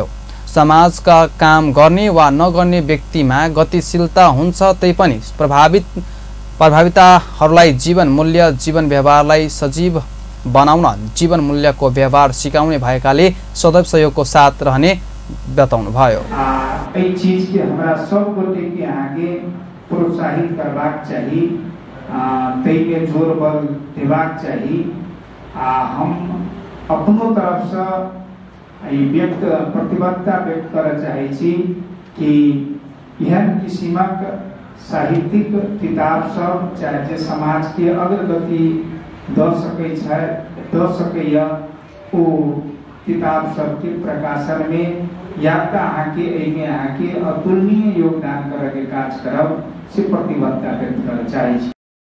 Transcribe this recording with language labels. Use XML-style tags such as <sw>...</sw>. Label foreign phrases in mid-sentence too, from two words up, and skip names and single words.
<ne>समाजका काम गर्ने वा नगर्ने व्यक्तिमा गतिशीलता हुन्छ, तै पनि प्रभावितहरूलाई जीवन मूल्य जीवन व्यवहारलाई सजीव बनाउन जीवन मूल्यको व्यवहार सिकाउने भएकाले सदैव सहयोगको साथ रहने बताउनुभयो।</ne> <mai>एई चीज के हमरा सब गोटे के आगे प्रोत्साहित करबाक चाही, तई में जोर बल देबाक चाही। हम अपनो तरफ से व्यक्त प्रतिबद्धता व्यक्त करय चाहै छी कि एहन किसिमक साहित्यिक किताब सब चाहे जे समाज के अग्रगति द सकैया ओ किताब सब के प्रकाशन में यात्रा आके एमे आके अतुलनीय योगदान करे के काज करब से प्रतिबद्धता व्यक्त करय चाहै छी।</mai>